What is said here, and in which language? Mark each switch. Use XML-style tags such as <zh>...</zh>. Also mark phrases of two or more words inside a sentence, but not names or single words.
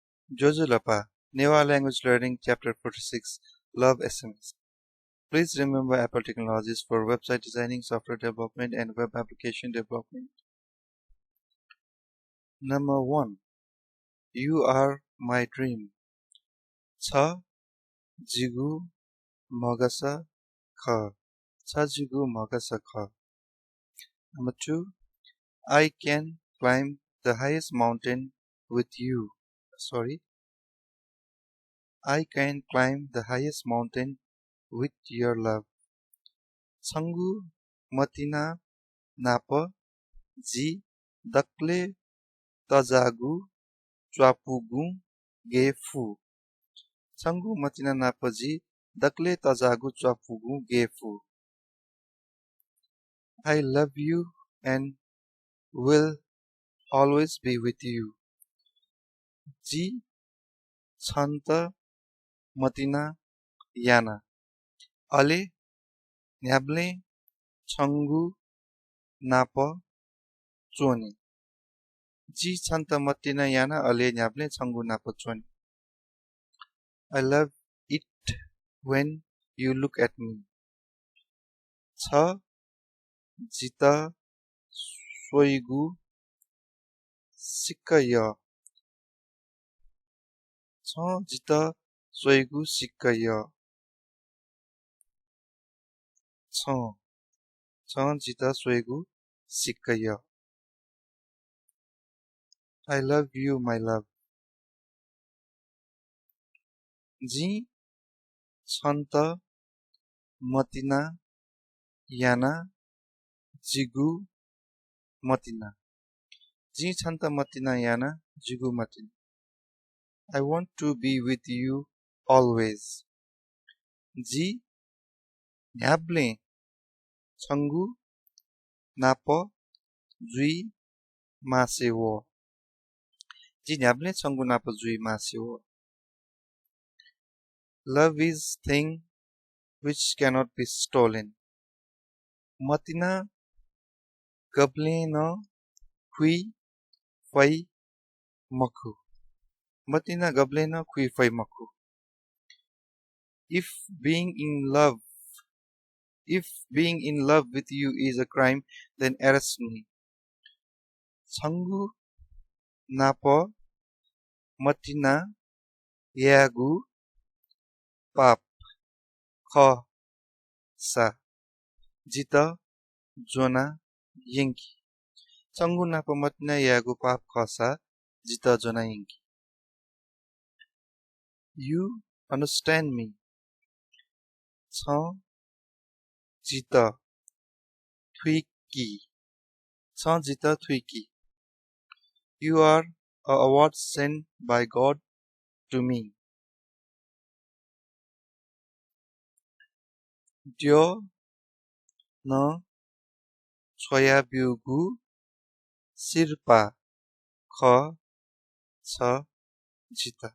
<en>Jojulapa, Newa Language Learning Chapter 46, Love SMS. Please remember Apple technologies for website designing, software development, and web application development. Number 1. You are my dream.</en> <new>Chaa, jigu, mhagasa, khwe. Chaa, jigu, mhagasa, khwe.</new> <en>Number 2. I can climb the highest mountain with you. I can climb the highest mountain with your love.</en> <new>Changu, Matina, napa, dakle, tajagu, chwapugu, fu. Changu, Matina, napa, dakle, tajagu, chwapugu, fu.</new> <en>I love you and will always be with you.</en> <new>Chanta, Matina, yana. Ale, nhyable, Changu, napa, chone. Chanta, Matina, yana. Ale, nhyable, Changu, napa, chone.</new> <en>I love it when you look at me.</en> <new>Chaa, jita, swoyaegu, sikka. Chaa, jita, swoyaegu, sikka. Chaa, jita, swoyaegu, sikka.</new> <en>I love you, my love.</en> <new>Chanta, Matina, yana, jigu, Matina. Chanta, Matina, yana, jigu, Matina.</new> <en>I want to be with you always.</en> <new>Nhyable, Changu, napa, masaywo. Nhyable, Changu, napa, masaywo.</new> <en>Love is thing which cannot be stolen.</en> <new>Matina, gablena, khwe, makhu. Matina, gablena, khwe, makhu.</new> <en>If being in love with you is a crime, then arrest me.</en> <new>Changu, napa, Matina, yaegu, khwe, jita, jwona, yanki. Changu, napa, Matina, yaegu, khwe, jita, jwona, yanki.</new> <en>You understand me.</en> <new>Chaa, jita, twiki.</new> <en>You are a award sent by God to me.</en> <new>Swoyaegu, khwe, jita.</new>